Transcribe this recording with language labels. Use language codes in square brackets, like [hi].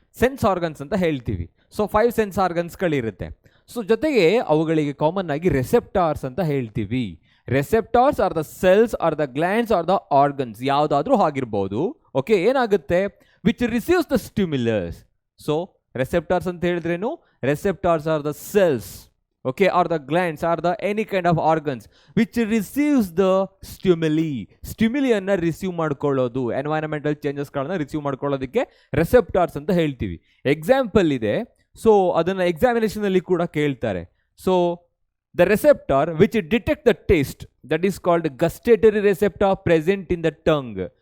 [kn] Sense organs ಅಂತ ಹೇಳ್ತೀವಿ. So 5 sense ಆರ್ಗನ್ಸ್ಗಳಿರುತ್ತೆ. So ಜೊತೆಗೆ ಅವುಗಳಿಗೆ ಕಾಮನ್ ಆಗಿ ರೆಸೆಪ್ಟಾರ್ಸ್ ಅಂತ ಹೇಳ್ತೀವಿ. [en] receptors are the cells or the glands or the organs, [kn] ಯಾವುದಾದ್ರೂ ಆಗಿರ್ಬೋದು. ಓಕೆ, ಏನಾಗುತ್ತೆ, [en] Which receives the stimulus. So receptors [kn] ಅಂತ ಹೇಳಿದ್ರೇನು, [en] Receptors are the cells, okay, or the glands or the any kind of organs which receives the stimuli. [kn] Stimuli ಅನ್ನ receive ಮಾಡ್ಕೊಳ್ಳೋದು, environmental ಚೇಂಜಸ್ಗಳನ್ನ receive ಮಾಡ್ಕೊಳ್ಳೋದಕ್ಕೆ ರೆಸೆಪ್ಟಾರ್ಸ್ ಅಂತ ಹೇಳ್ತೀವಿ. Example ಇದೆ, ಸೊ ಅದನ್ನು ಎಕ್ಸಾಮಿನೇಷನಲ್ಲಿ ಕೂಡ ಕೇಳ್ತಾರೆ. [en] So the receptor which detect the taste, that is called gustatory receptor present in the tongue.